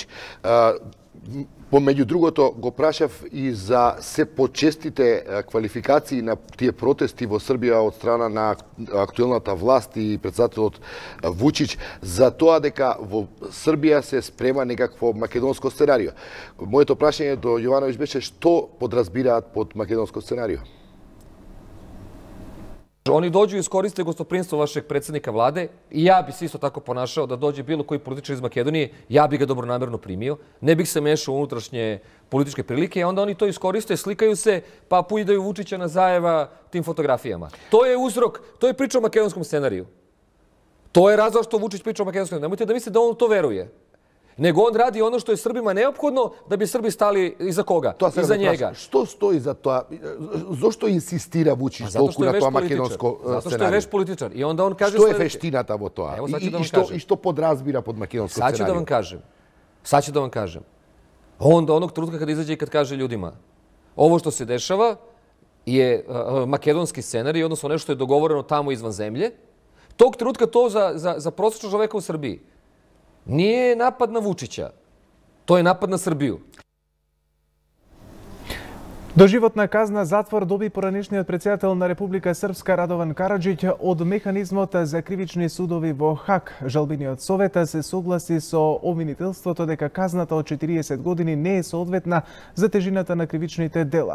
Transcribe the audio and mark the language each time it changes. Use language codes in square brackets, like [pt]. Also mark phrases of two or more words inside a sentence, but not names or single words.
[mk] Помеѓу другото го прашав и за се почестите квалификации на тие протести во Србија од страна на актуелната власт и претседателот Вучич за тоа дека во Србија се спрема некакво македонско сценарио. Моето прашање до Јовановиќ беше што подразбираат под македонско сценарио? [sr] Oni dođu i iskoriste gostoprinstvo vašeg predsjednika vlade i ja bi se isto tako ponašao da dođe bilo koji političar iz Makedonije, ja bi ga dobronamerno primio, ne bih se mešao u unutrašnje političke prilike, a onda oni to iskoriste, slikaju se, pa pujdaju Vučića na Zajeva tim fotografijama. To je uzrok, to je priča o makedonskom scenariju. To je razlog što Vučić priča o makedonskom scenariju. Nemojte da mislite da on to veruje. Nego on radi ono što je Srbima neophodno da bi Srbi stali iza koga? Iza njega. [mk] Што стои за тоа? Зошто инсистира Вучич толку на тоа македонско сценарио? [sr] Zato što je veš političar. I onda on kaže [mk] што е вештината во тоа? И што подразбира под македонско сценарио? [sr] Sad ću da vam kažem. Onda onog trenutka kada izađe i kad kaže ljudima ovo što se dešava je makedonski scenarij, odnosno nešto je dogovoreno tamo izvan zemlje, tog trenutka to za prosječnog čoveka u Srbiji nije napad na Vučića, to je napad na Srbiju. [mk] Доживотна казна затвор доби поранешниот претседател на Република Српска Радован Караџиќ од механизмот за кривични судови во Хаг. Жалбениот совет се согласи со обвинителството дека казната од 40 години не е соодветна за тежината на кривичните дела.